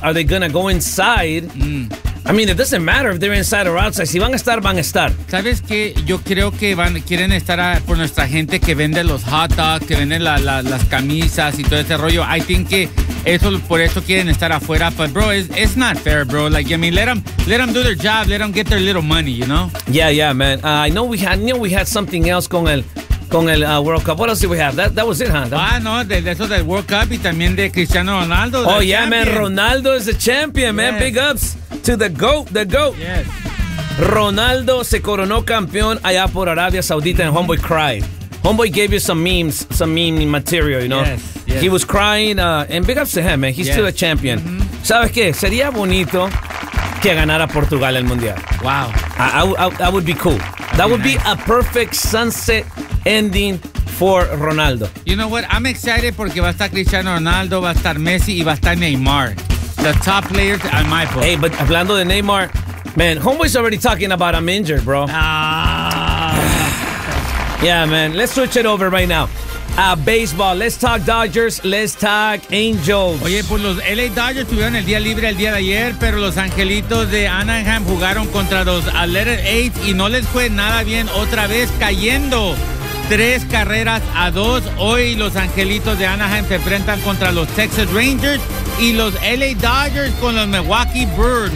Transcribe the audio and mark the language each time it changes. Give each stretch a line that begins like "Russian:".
English: Are they gonna go inside? I mean, it doesn't matter if they're inside or outside.
Spanish: Si van a estar, van a estar. ¿Sabes qué? Yo creo que quieren estar por nuestra gente que vende los hot dogs, que vende las camisas y todo ese rollo.
English: I think
Spanish: que eso, por eso quieren estar afuera.
English: But, bro, it's not fair, bro. Like, I mean, let them do their job. Let them get their little money, you know? Yeah, man. I know we had something else
Spanish: con el...
English: World Cup. What else did we have? That was it, huh? That
Spanish: World Cup y también de Cristiano Ronaldo.
English: Oh, yeah, champion. Man. Ronaldo is the champion, man. Big ups to the GOAT. Yes.
Spanish: Ronaldo se coronó campeón allá por Arabia Saudita
English: and Homeboy cried. Homeboy gave you some meme material, you know? Yes. He was crying and big ups to him, man. He's still a champion. Mm-hmm.
Spanish: ¿Sabes qué? Sería bonito que ganara Portugal el Mundial.
English: Wow. That would be cool. That would be a perfect sunset ending for Ronaldo. You know what? I'm excited
Spanish: porque va a estar Cristiano Ronaldo, va a estar Messi y va a estar Neymar.
English: The top players in my book. Hey, but
Spanish: hablando de
English: Neymar, man, Homeboy's already talking about I'm injured, bro. Ah. Yeah, man. Let's switch it over right now.
Spanish: a
English: baseball. Let's talk Dodgers, let's talk Angels.
Spanish: Oye, pues los LA Dodgers tuvieron el día libre el día de ayer, pero los Angelitos de Anaheim jugaron contra los Atlanta Braves y no les fue nada bien otra vez, cayendo 3-2. Hoy los Angelitos de Anaheim se enfrentan contra los Texas Rangers y los LA Dodgers con los Milwaukee Brewers.